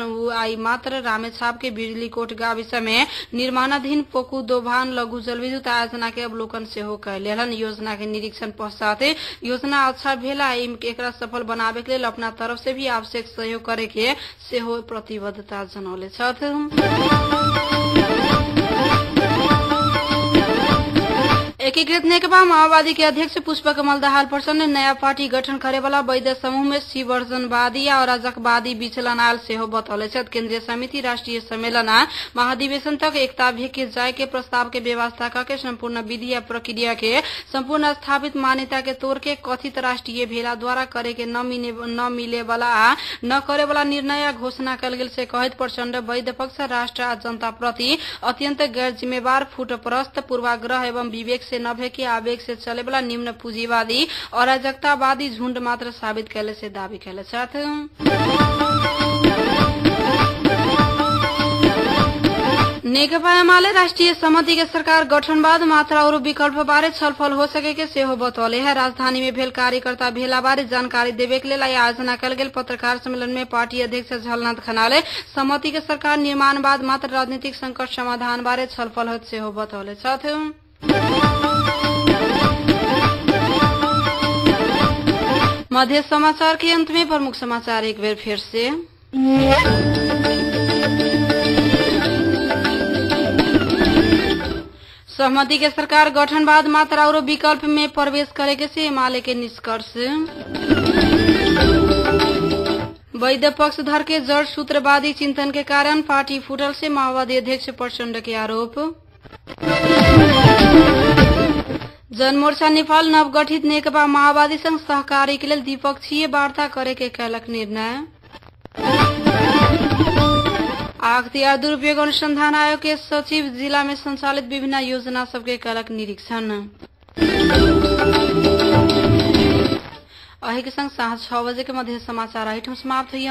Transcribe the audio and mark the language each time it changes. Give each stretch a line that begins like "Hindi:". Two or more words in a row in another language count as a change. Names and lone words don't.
Maithili: आई मात्र रामेछाप के बिजलीकोट गाविस में निर्माणाधीन पोकु दोभान लघु जलविद्युत आयोजना के अवलोकन से हो कैले हलन। योजना के निरीक्षण पश्चात योजना अच्छा भेला एकरा सफल बनावे के लिए अपना तरफ से भी आवश्यक सहयोग करे के सेहो प्रतिबद्धता जनौले छथि। एकीकृत नेकपा माओवादी के अध्यक्ष पुष्पकमल दाहाल प्रचण्ड नया पार्टी गठन करे वाला वैध समूह में शिवर्जनवादी या अराजकवादी विचलन आयल सेहो बतौले छथि। केन्द्रीय समिति राष्ट्रीय सम्मेलन महाधिवेशन तक एकता भेग के जाय के प्रस्ताव के व्यवस्था करके संपूर्ण विधि या प्रक्रिया के संपूर्ण स्थापित मान्यता के तोड़ के कथित राष्ट्रीय भेला द्वारा करे के न मिले वाला न करे वाला निर्णय या घोषणा कल गेल से कहित प्रचण्ड वैध पक्ष राष्ट्र आ जनता प्रति अत्यंत गैर जिम्मेवार, फूटपरस्त, पूर्वाग्रह एवं विवेक से न भे के आवेग से चले वाला निम्न पूंजीवादी अराजकतावादी झुंड मात्र साबित कैले से दावी कैले छथि। नेकपा एमाले राष्ट्रिय सहमति के सरकार गठन बाद मात्र और विकल्प बारे छलफल हो सके से हो बतौले है। राजधानी में भेल कार्यकर्ता भेला बारे जानकारी देवे के लिए आयोजना कल गेल पत्रकार सम्मेलन में पार्टी अध्यक्ष झलनाथ खनाले सहमति के सरकार निर्माण बाद मात्र राजनीतिक संकट समाधान बारे छलफल होत से हो बतौले छथि। मध्य समाचार के अंत में प्रमुख समाचार एक बार फिर से। सहमति के सरकार गठन बाद मात्र और विकल्प में प्रवेश करेके से एमाले के निष्कर्ष। वैध पक्षधर के जड़ सूत्रवादी चिंतन के कारण पार्टी फूटल से माओवादी अध्यक्ष प्रचण्ड के आरोप। जनमोर्चा नेपाल नवगठित नेकपा माओवादी संग सहकारी के लिए द्विपक्षीय वार्ता करे के कैलक निर्णय। अख्तियार दुरुपयोग अनुसंधान आयोग के सचिव जिला में संचालित विभिन्न योजना सबके कैलक निरीक्षण। अही के संग साँझ 6 बजे के मध्य समाचार आइटम समाप्त हुई।